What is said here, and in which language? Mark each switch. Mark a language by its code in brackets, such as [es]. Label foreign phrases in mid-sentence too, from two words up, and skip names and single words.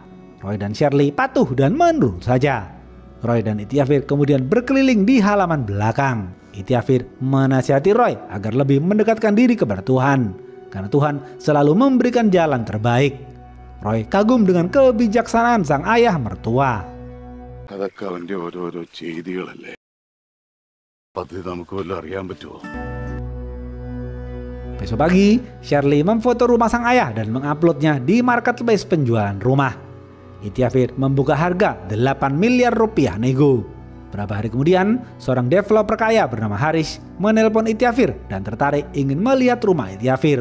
[id] Roy dan Shirley patuh dan menurut saja. Roy dan Ityafir kemudian berkeliling di halaman belakang. Ityafir menasihati Roy agar lebih mendekatkan diri kepada Tuhan, karena Tuhan selalu memberikan jalan terbaik. Roy kagum dengan kebijaksanaan sang ayah mertua. [ml] അതൊക്കെ അവന്റെ ഓരോരോ ചെയ്തികളല്ലേ അത് നമുക്ക് വല്ലതും അറിയാൻ പറ്റുമോ? [id] Besok pagi, Shirley memfoto rumah sang ayah dan menguploadnya di marketplace penjualan rumah. Ityafir membuka harga 8 miliar rupiah nego. Berapa hari kemudian, seorang developer kaya bernama Haris menelpon Ityafir dan tertarik ingin melihat rumah Ityafir.